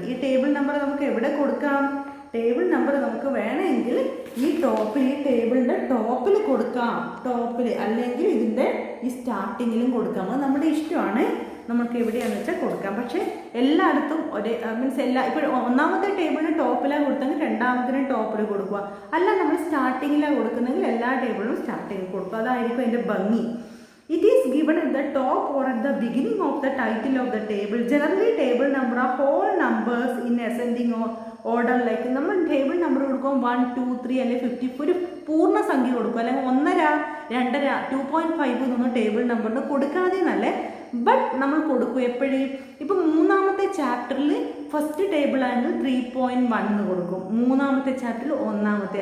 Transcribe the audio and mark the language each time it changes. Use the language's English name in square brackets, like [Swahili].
[Malayalam] ഈ table number നമുക്ക് എവിടെ കൊടുക്കാം, ടേബിൾ നമ്പർ നമുക്ക് വേണമെങ്കിൽ ഈ ടേബിളിൻ്റെ ടോപ്പിൽ കൊടുക്കാം, ടോപ്പിൽ, അല്ലെങ്കിൽ ഇതിൻ്റെ ഈ സ്റ്റാർട്ടിങ്ങിലും കൊടുക്കാം. അത് നമ്മുടെ ഇഷ്ടമാണ്, നമുക്ക് എവിടെയാണെന്ന് വെച്ചാൽ കൊടുക്കാം. പക്ഷേ എല്ലായിടത്തും ഒരേ ഇപ്പോൾ 1ാമത്തെ ടേബിളിന് ടോപ്പിലാണ് കൊടുത്തെങ്കിൽ 2ാമത്തിനും ടോപ്പിൽ കൊടുക്കുക. അല്ല നമ്മൾ സ്റ്റാർട്ടിങ്ങിലാണ് കൊടുക്കുന്നെങ്കിൽ എല്ലാ ടേബിളിലും സ്റ്റാർട്ടിങ്ങിൽ കൊടുക്കുക. അതായിരിക്കും അതിൻ്റെ ഭംഗി. [English] It is given at the top or at the beginning of the title of the table. Generally, table number are whole numbers in ascending order. [Malayalam] Like നമ്മൾ ടേബിൾ നമ്പർ കൊടുക്കും 1, 2, 3 അല്ലെങ്കിൽ 50, ഒരു പൂർണ്ണ സംഖ്യ കൊടുക്കും, അല്ലെങ്കിൽ 1.5, 2.5, 2.5 എന്നൊന്നും ടേബിൾ നമ്പറിന് കൊടുക്കാതെ എന്നല്ലേ. ബട്ട് നമ്മൾ കൊടുക്കും എപ്പോഴും. ഇപ്പം 3ാമത്തെ ചാപ്റ്ററിൽ ഫസ്റ്റ് ടേബിൾ ആണെങ്കിൽ 3.1 എന്ന് കൊടുക്കും, 3ാമത്തെ ചാപ്റ്ററിൽ 1ാമത്തെ.